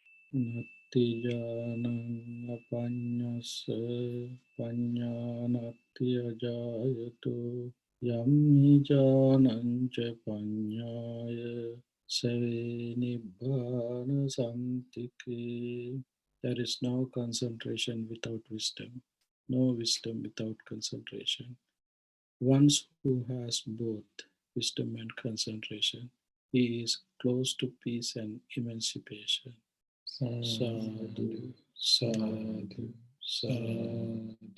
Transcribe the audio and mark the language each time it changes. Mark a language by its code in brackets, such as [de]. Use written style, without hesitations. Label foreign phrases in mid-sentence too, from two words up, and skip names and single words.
[pi] Nati janang apanyasa panyanati ajayato yam hi janang ca panyaya save nibbana santike. [en] There is no concentration without wisdom, no wisdom without concentration. One who has both wisdom and concentration, he is close to peace and emancipation. [pi] Sadhu, sadhu, sadhu.